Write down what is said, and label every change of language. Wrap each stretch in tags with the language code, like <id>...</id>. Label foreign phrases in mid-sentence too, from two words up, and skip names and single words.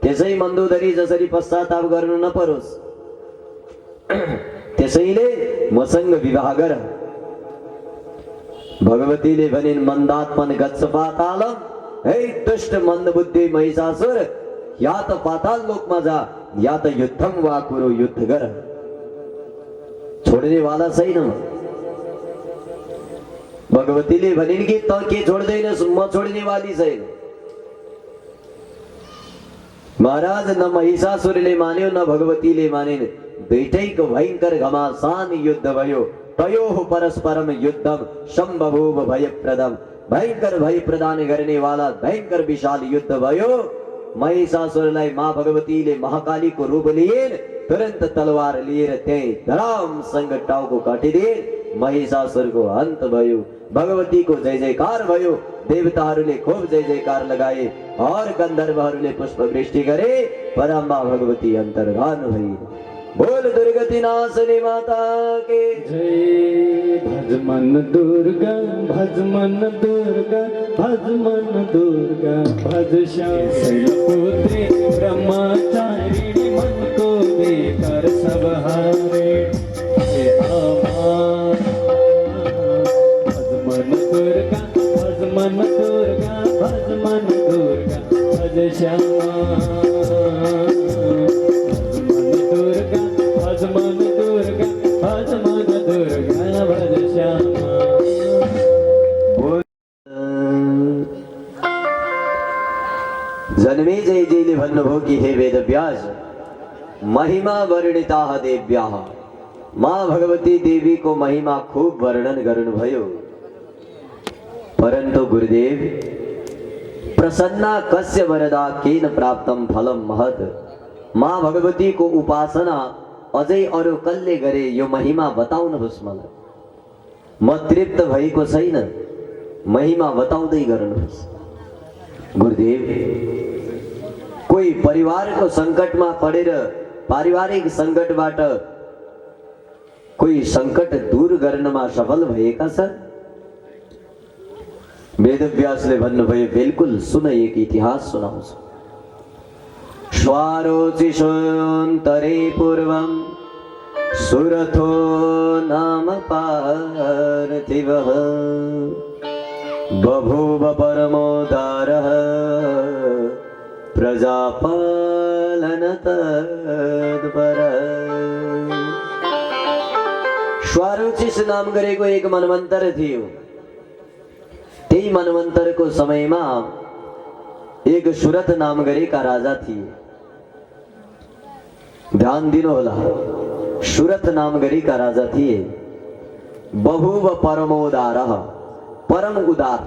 <ne>त्यसै मन्दोदरी जसरी पश्चाताप गर्नु नपरोस् त्यसैले मसँग विवाह गर। भगवतीले भनिन्</ne> <sa>मन्दात्मन गच्छ पातालम,</sa> <ne>हे दुष्ट मन्दबुद्धि महिषासुर, या त पाताल लोकमा जा या त</ne> <sa>युद्धम वा कुरु,</sa> <ne>युद्ध गर। छोड्ने वाला छैन। भगवतीले भनिन् कि त के छोड्दैनस्, म छोड्ने वाली छैन। महाराज न महिषासुरले मान्यो न भगवतीले मानिन्। दुईटैको भयंकर घमासान युद्ध भयो।</ne> <sa>तयोः परस्परम युद्धम सम्भवोव भयप्रदम।</sa> <ne>भयंकर भय प्रदान गर्ने वाला भयंकर विशाल युद्ध भयो। महिषासुरलाई माँ भगवतीले महाकालीको रूप लिएर तुरन्त तलवार लिएर त्यही धरामसँग टाउको काटिदिए। महिषासुरको अन्त भयो। भगवतीको जय जयकार भयो। देवताहरूले खूब जय जयकार लगाए और गन्धर्वहरूले पुष्पवृष्टि गरे। परम्बा भगवती अन्तर्धान भई।</ne> <hi>बोल दुर्गति नाशनी माता के जय। भज मन दुर्गा, भज मन दुर्गा, भज मन दुर्गा, भज शैलपुत्री ब्रह्मचारिणी, मन को लेकर सब हारे। हे अम्मा भज मन दुर्गा, भज मन दुर्गा, भज मन दुर्गा, भज श्यामा। भज मन दुर्गा, भज मन दुर्गा, भज श्यामा।</hi> <ne>जन्मेजयजीले भन्नुभयो कि हे वेदव्यास,</ne> <sa>महिमा वर्णिता देव्याः,</sa> <ne>माँ भगवती देवी को महिमा खूब वर्णन गर्नुभयो।</ne> <sa>परंतु गुरुदेव, प्रसन्ना कस्य वरदा केन प्राप्तम फलम महत।</sa> <ne>माँ भगवती को उपासना अझै अरु कसले गरे यो महिमा बताउनुहोस् मलाई। म तृप्त भएको छैन, महिमा बताउँदै गर्नुहोस्। गुरुदेव, कोही परिवारको संकटमा परेर पारिवारिक संकटबाट कोही संकट दूर गर्नमा सफल भएका छन्? वेदव्यासले भन्नुभयो, बिल्कुल सुन, एक इतिहास सुनाउँछु।</ne> <sa>स्वारोचिषोऽन्तरे पूर्वं सुरथो नाम पार्थिवः, बभूव परमोदारः प्रजापालन तत्परः।</sa> <ne>स्वारोचिष नाम गरेको एक मनवन्तर थियो। त्यही मनवन्तरको समयमा एक सुरथ नाम गरेका राजा थिए। ध्यान दिनुहोला, सुरथ नाम गरेका राजा थिए।</ne> <sa>बहुव परमोदारः, परम उदार।</sa>